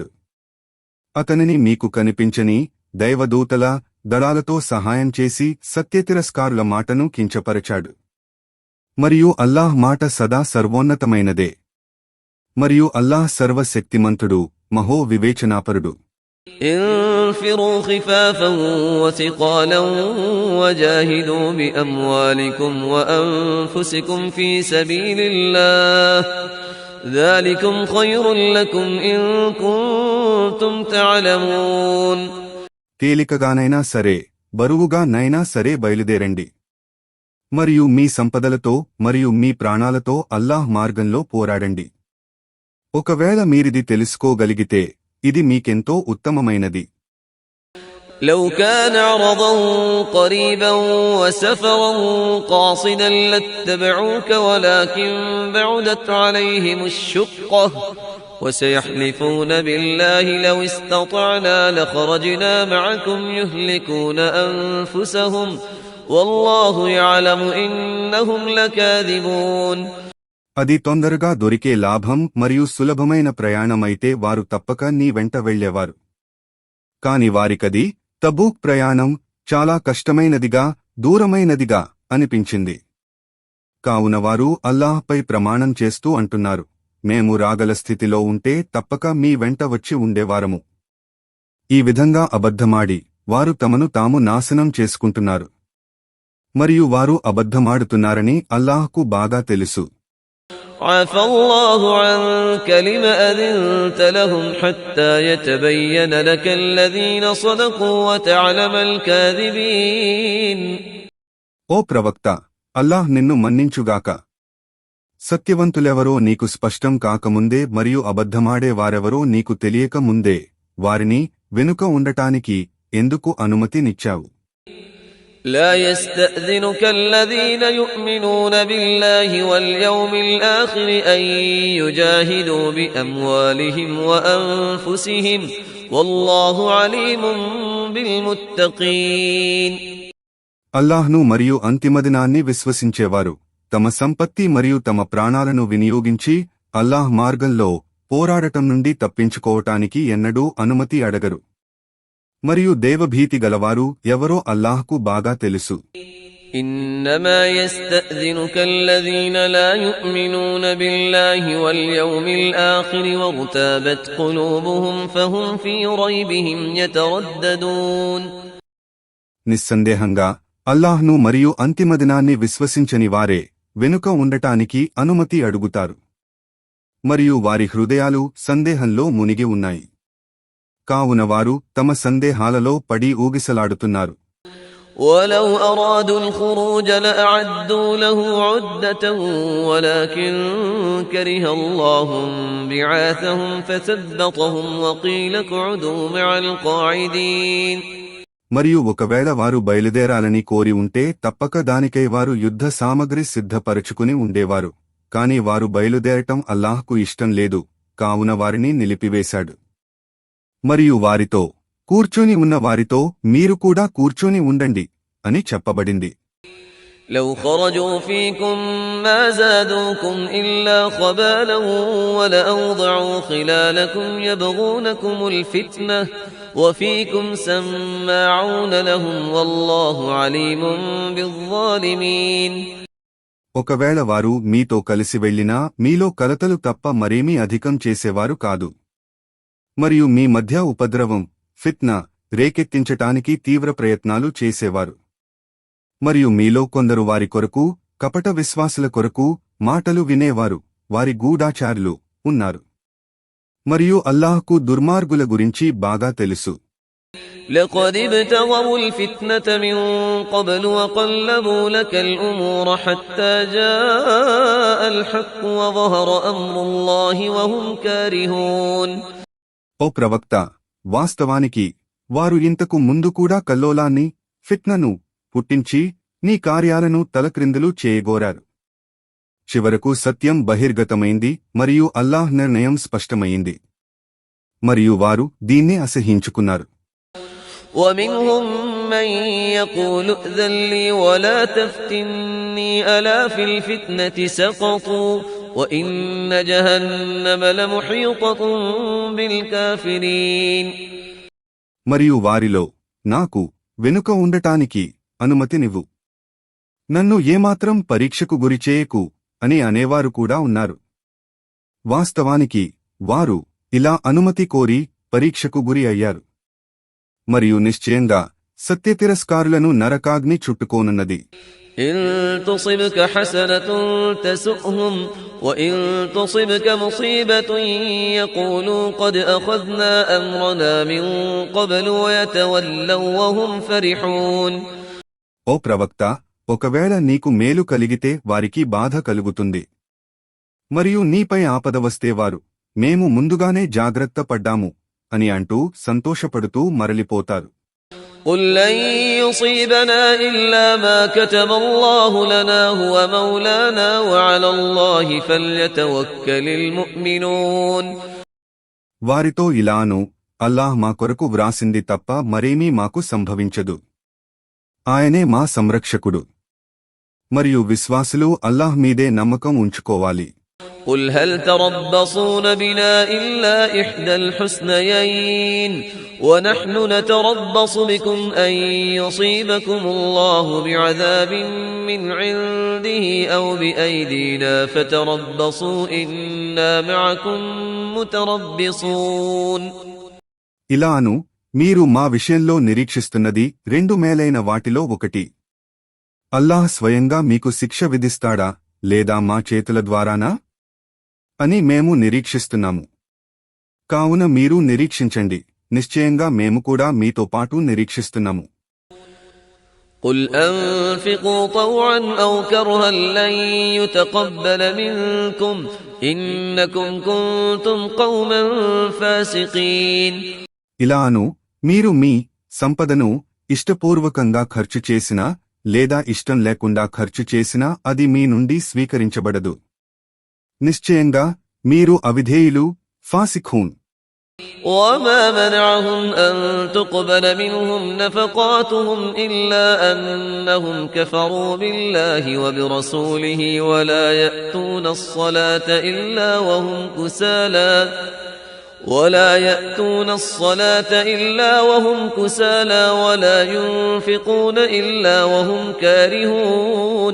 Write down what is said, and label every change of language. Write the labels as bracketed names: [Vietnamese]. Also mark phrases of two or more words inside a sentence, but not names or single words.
[Telugu] అతనిని మీకు కనిపించని దైవదూతల దళాలతో సహాయం చేసి సత్యతిరస్కారుల మాటను కించపరచాడు. మరియు అల్లాహ్ మాట సదా సర్వోన్నతమైనదే మరియు అల్లాహ్ సర్వశక్తిమంతుడు మహో వివేచనాపరుడు. [Arabic] انفروا خفافا وثقالا وجاهدوا بأموالكم وأنفسكم في سبيل الله ذلكم خير لكم إن كنتم تعلمون. [Telugu] తేలికగానైనా సరే బరువుగా నైనా సరే బయలుదేరండి మరియు మీ సంపదలతో మరియు మీ ప్రాణాలతో అల్లాహ్ మార్గంలో పోరాడండి. ఒకవేళ మీరిది తెలుసుకోగలిగితే ఇది మీకెంతో ఉత్తమమైనది. [Arabic] لو كان عرضا قريبا وسفرا قاصدا لاتبعوك ولكن بعدت عليهم الشقة وسيحلفون بالله لو استطعنا لخرجنا معكم يهلكون أنفسهم والله يعلم إنهم لكاذبون. [Telugu] అది తొందరగా దొరికే లాభం మరియు సులభమైన ప్రయాణమైతే వారు తప్పక నీ వెంట వెళ్లేవారు. కాని వారికది తబూక్ ప్రయాణం చాలా కష్టమైనదిగా దూరమైనదిగా అనిపించింది. కావున వారు అల్లాహ్పై ప్రమాణం చేస్తూ అంటున్నారు, మేము రాగల స్థితిలో ఉంటే తప్పక మీ వెంట వచ్చి ఉండేవారము. ఈ విధంగా అబద్ధమాడి వారు తమను తాము నాశనం చేసుకుంటున్నారు మరియు వారు అబద్ధమాడుతున్నారని అల్లాహ్కు బాగా తెలుసు. [Arabic] عفى الله عنك لما أذنت لهم حتى يتبين لك الذين صدقوا وتعلم الكاذبين. [Telugu] ఓ ప్రవక్త, అల్లాహ్ నిన్ను మన్నించుగాక. సత్యవంతులెవరో నీకు స్పష్టం కాకముందే మరియు అబద్ధమాడే వారెవరో నీకు తెలియక ముందే వారిని వెనుక ఉండటానికి ఎందుకు అనుమతినిచ్చావు? [Arabic] لا يستأذنك الذين يؤمنون بالله واليوم الآخر أن يجاهدوا بأموالهم وأنفسهم والله عليم بالمتقين. [Telugu] అల్లాహ్ను మరియు అంతిమదినాన్ని విశ్వసించేవారు తమ సంపత్తి మరియు తమ ప్రాణాలను వినియోగించి అల్లాహ్ మార్గంలో పోరాడటం నుండి తప్పించుకోవటానికి ఎన్నడూ అనుమతి అడగరు. మరియు దేవభీతి గలవారు ఎవరో అల్లాహ్కు బాగా తెలుసు. [Arabic] إنما يستأذنك الذين لا يؤمنون بالله واليوم الآخر وارتابت قلوبهم فهم في ريبهم يترددون. [Telugu] నిస్సందేహంగా అల్లాహ్ను మరియు అంతిమదినాన్ని విశ్వసించని వారే వెనుక ఉండటానికి అనుమతి అడుగుతారు మరియు వారి హృదయాలు సందేహంలో మునిగి ఉన్నాయి. కావున వారు తమ సందేహాలలో పడి ఊగిసలాడుతున్నారు. [Arabic] ولو أرادوا الخروج لأعدوا له عدة ولكن كره الله بعاثهم فثبطهم وقيل اقعدوا مع القاعدين. [Telugu] మరియు ఒకవేళ వారు బయలుదేరాలని కోరి ఉంటే తప్పక దానికై వారు యుద్ధ సామగ్రి సిద్ధపరచుకుని ఉండేవారు. కాని వారు బయలుదేరటం అల్లాహ్కు ఇష్టం లేదు, కావున వారిని నిలిపివేశాడు. మరియు వారితో, కూర్చొని ఉన్న వారితో మీరు కూడా కూర్చొని ఉండండి అని చెప్పబడింది. [Arabic] لو خرجوا فيكم ما زادوكم إلا خبالا ولأوضعوا خلالكم يبغونكم الفتنة وفيكم سماعون لهم والله عليم بالظالمين. [Telugu] ఒకవేళ వారు మీతో కలిసి వెళ్ళినా మీలో కలతలు తప్ప మరేమీ అధికం చేసేవారు కాదు. మరియు మీ మధ్య ఉపద్రవం, ఫిత్నా రేకెత్తించటానికి తీవ్ర ప్రయత్నాలు చేసేవారు. మరియు మీలో కొందరు వారి కొరకు, కపట విశ్వాసుల కొరకు మాటలు వినేవారు, వారి గూఢాచారులు ఉన్నారు. మరియు అల్లాహ్కు దుర్మార్గుల గురించి బాగా తెలుసు. [Arabic] لقد ابتغوا الفتنة من قبل وقلبوا لك الأمور حتى جاء الحق وظهر أمر الله وهم كارهون. [Telugu] ఓ ప్రవక్త, వాస్తవానికి వారు ఇంతకు ముందు కూడా కల్లోలాన్ని, ఫిత్నను పుట్టించి నీ కార్యాలను తలక్రిందులు చేయగోరారు. చివరకు సత్యం బహిర్గతమైంది మరియు అల్లాహ్ నిర్ణయం స్పష్టమయింది. మరియు వారు దీన్నే అసహ్యించుకున్నారు. [Arabic] ومنهم من يقول ائذن لي ولا تفتني ألا في الفتنة سقطوا وإن جهنم لمحيطة بالكافرين. [Telugu] మరియు వారిలో, నాకు వెనుక ఉండటానికి అనుమతినివ్వు, నన్ను ఏమాత్రం పరీక్షకు గురిచేయకు అని అనేవారు కూడా ఉన్నారు. వాస్తవానికి వారు ఇలా అనుమతి కోరి పరీక్షకు గురి అయ్యారు. మరియు నిశ్చయంగా సత్యతిరస్కారులను నరకాగ్ని చుట్టుకోనున్నది. [Arabic] إن تصبك حسنة تسؤهم وإن تصبك مصيبة يقولوا قد أخذنا أمرنا من قبل ويتولوا وهم فرحون. [Telugu] ఓ ప్రవక్త, ఒకవేళ నీకు మేలు కలిగితే వారికి బాధ కలుగుతుంది. మరియు నీపై ఆపద వస్తే వారు, మేము ముందుగానే జాగ్రత్త పడ్డాము అని అంటూ సంతోషపడుతూ మరలిపోతారు. [Arabic] قل لن يصيبنا إلا ما كتب الله لنا هو مولانا وعلى الله فليتوكل المؤمنون. [Telugu] వారితో ఇలాను, అల్లాహ్ మా కొరకు వ్రాసింది తప్ప మరేమీ మాకు సంభవించదు. ఆయనే మా సంరక్షకుడు. మరియు విశ్వాసులు అల్లాహ్ మీదే నమ్మకం ఉంచుకోవాలి. [Arabic] قل هل تربصون بنا إلا إحدى الحسنيين ونحن نتربص بكم أن يصيبكم الله بعذاب من عنده أو بأيدينا فتربصوا إنا معكم متربصون. [Telugu] ఇలాను, మీరు మా విషయంలో నిరీక్షిస్తున్నది రెండు మేలైన వాటిలో ఒకటి. అల్లాహ్ స్వయంగా మీకు శిక్ష విధిస్తాడా లేదా మా చేతుల ద్వారానా అని మేము నిరీక్షిస్తున్నాము. కావున మీరు నిరీక్షించండి, నిశ్చయంగా మేము కూడా మీతో పాటు నిరీక్షిస్తున్నాము. [Arabic] قل أنفقوا طوعا أو كرها لن يتقبل منكم إنكم كنتم قوما فاسقين. [Telugu] ఇలాను, మీరు మీ సంపదను ఇష్టపూర్వకంగా ఖర్చు చేసినా లేదా ఇష్టం లేకుండా ఖర్చు చేసినా అది మీ నుండి స్వీకరించబడదు. నిశ్చయంగా మీరు అవిధేయులు, ఫాసిఖూన్. [Arabic] وما منعهم أن تقبل منهم نفقاتهم إلا أنهم كفروا بالله وبرسوله ولا يأتون الصلاة إلا وهم كسالى ولا ينفقون إلا وهم كارهون.